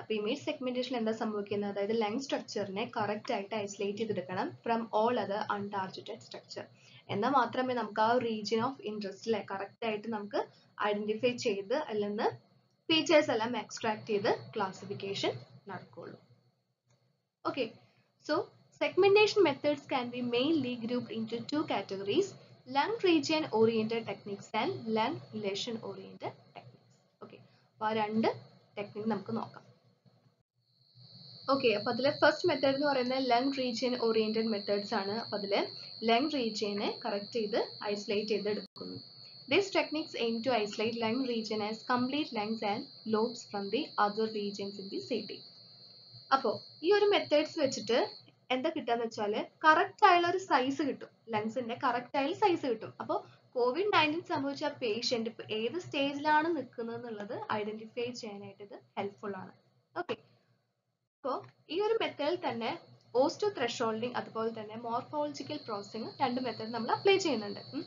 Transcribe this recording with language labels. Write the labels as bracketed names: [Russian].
[Malayalam] അപ്പൊ image segmentation എന്താ സംഭവിക്കുന്നത്, അതായത് ലെങ്ത് സ്ട്രക്ചറിനെ കറക്റ്റ് ആയിട്ട് ഐസൊലേറ്റ് ചെയ്തെടുക്കണം [English] From all other untargeted structure. [Malayalam] എന്നാൽ മാത്രമേ നമുക്ക് ആ റീജിയൻ ഓഫ് ഇൻട്രസ്റ്റിലെ കറക്റ്റ് ആയിട്ട് നമുക്ക് ഐഡന്റിഫൈ ചെയ്ത് അതിൽ നിന്ന് ഫീച്ചേഴ്സ് എല്ലാം എക്സ്ട്രാക്ട് ചെയ്ത് ക്ലാസിഫിക്കേഷൻ നടക്കുള്ളൂ. [English] Okay, so segmentation methods can be mainly grouped into two categories: length region oriented techniques and length relation oriented techniques. [Malayalam] Okay, അപ്പോൾ ആ രണ്ട് ടെക്നിക് നമുക്ക് നോക്കാം. ഓക്കെ, അപ്പോൾ അതിലെ ഫസ്റ്റ് മെത്തേഡ് എന്ന് പറയുന്നത് ലെങ്ത് റീജിയൻ ഓറിയന്റഡ് മെത്തേഡ്സ് ആണ്. അപ്പോൾ അതിൽ ലെങ്ത് റീജിയനെ കറക്റ്റ് ചെയ്ത് ഐസൊലേറ്റ് ചെയ്ത് എടുക്കുന്നു. [English] These techniques aim to isolate lung region as complete lungs and lobes from the other regions in the CT. [Malayalam] അപ്പോൾ ഈ ഒരു മെത്തേഡ്സ് വെച്ചിട്ട് എന്താ കിട്ടാന്ന് വെച്ചാൽ കറക്റ്റ് ആയുള്ള ഒരു സൈസ് കിട്ടും, ലങ്സിന്റെ കറക്റ്റ് ആയുള്ള സൈസ് കിട്ടും. അപ്പോൾ COVID-19 സംഭവിച്ച പേഷ്യന്റ് ഇപ്പൊ ഏത് സ്റ്റേജിലാണ് നിൽക്കുന്നത് എന്നുള്ളത് ഐഡന്റിഫൈ ചെയ്യാനായിട്ട് ഇത് ഹെൽപ്ഫുൾ ആണ്. ഓക്കെ, അപ്പോൾ ഈ ഒരു മെത്തേഡിൽ തന്നെ ഓസ്റ്റോ ത്രെഷോൾഡിങ് അതുപോലെ തന്നെ മോർഫോളജിക്കൽ പ്രോസസ്സിംഗ് രണ്ട് മെത്തേഡ് നമ്മൾ അപ്ലൈ ചെയ്യുന്നുണ്ട്.